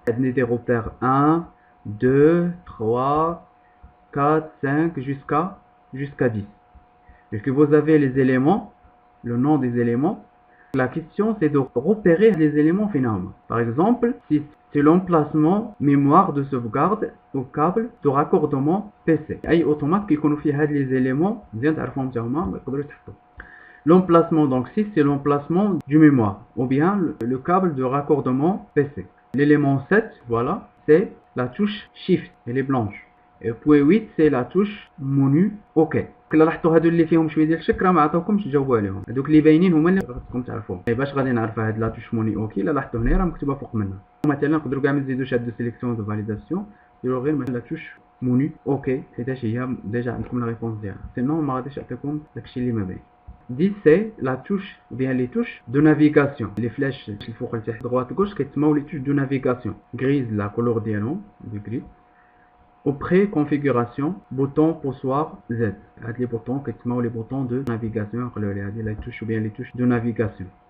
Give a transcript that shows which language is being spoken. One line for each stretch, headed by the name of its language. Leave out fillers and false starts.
French: Il y a des repères 1, 2, 3, 4, 5 jusqu'à 10. Et que vous avez les éléments, le nom des éléments. La question c'est de repérer les éléments finalement. Par exemple, si c'est l'emplacement mémoire de sauvegarde au câble de raccordement PC.
Arabic: أي automate qui يكونوا فيه هاد les éléments مزيان تعرفوهم حتى هما ما يقدروش يتحطوا.
French: L'emplacement donc si c'est l'emplacement du mémoire ou bien le câble de raccordement PC. L'élément 7, voilà, c'est la touche Shift, elle est blanche. Et puis 8 c'est la touche menu OK.
Arabic: كلا لاحظتوا هادو اللي فيهم شويه ديال الشك راه ما عطاوكمش تجاوبوا عليهم. هادوك اللي باينين هما اللي خاصكم تعرفوهم. باش غادي نعرفوا هاد لا توش موني اوكي لا لاحظتوا هنا راه مكتوبه فوق منها. مثلا نقدروا كاع ما نزيدوش هاد سيليكسيون دو فاليداسيون ديروا غير لا توش موني اوكي حيتاش هي ديجا عندكم لا ريبونس ديالها. سينون ما غاديش يعطيكم داكشي اللي ما باين.
French: 10 c'est la touche ou bien les touches de navigation. Les flèches
Arabic: الفوق لتحت
French: droite gauche
Arabic: كيتسموا
French: les touches de navigation. Grise la couleur
Arabic: ديالهم
French: du gris. Au pré-configuration, bouton poussoir Z. Les boutons qui sont les boutons de navigation, les touches ou bien les touches de navigation.